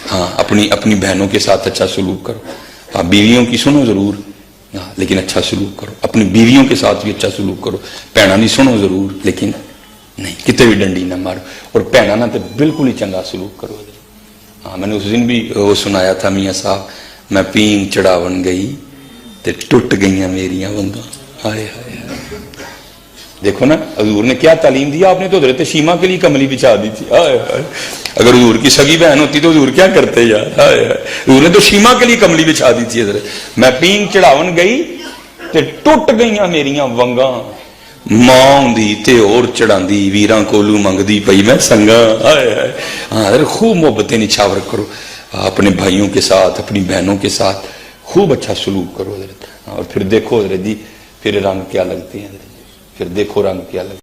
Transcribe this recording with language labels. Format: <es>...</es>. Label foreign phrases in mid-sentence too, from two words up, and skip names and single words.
<ur>ہاں اپنی بہنوں کے ساتھ اچھا سلوک کرو. ہاں بیویوں کی سنو ضرور, ہاں لیکن اچھا سلوک کرو. اپنی بیویوں کے ساتھ بھی اچھا سلوک کرو. بھੈਣਾਂ نہیں سنو ضرور, لیکن نہیں</ur> <pa>کتے بھی ڈنڈی نہ مارو.</pa> <ur>اور بھੈਣਾਂ نہ تو بالکل ہی چنگا سلوک کرو. ہاں میں نے اس دن بھی وہ سنایا تھا میاں صاحب,</ur> <pa>میں پینگ چڑھاون گئی تے ٹوٹ گئیاں میریاں ونگاں.</pa> <ur>ہائے ہائے. دیکھو نا حضور نے کیا تعلیم دیا. آپ نے تو حضرت شیما کے لیے کملی بچھا دی تھی. اگر حضور کی سگی بہن ہوتی تو حضور کیا کرتے یار. حضور نے تو شیما کے لیے کملی بچھا دی تھی حضرت.</ur> <pa>میں پینگ چڑھاون گئی تے ٹوٹ گئیاں میریاں ونگاں, ماں ہوندی تے اور چڑھاندی, ویراں کولو منگدی پئی میں سنگاں.</pa> <ur>ہاں حضرت خوب محبتیں نچھاور کرو اپنے بھائیوں کے ساتھ, اپنی بہنوں کے ساتھ خوب اچھا سلوک کرو حضرت. اور پھر دیکھو حضرت جی پھر رنگ کیا لگتے ہیں حضرت, پھر دیکھو رنگ کیا لگتے ہیں.</ur>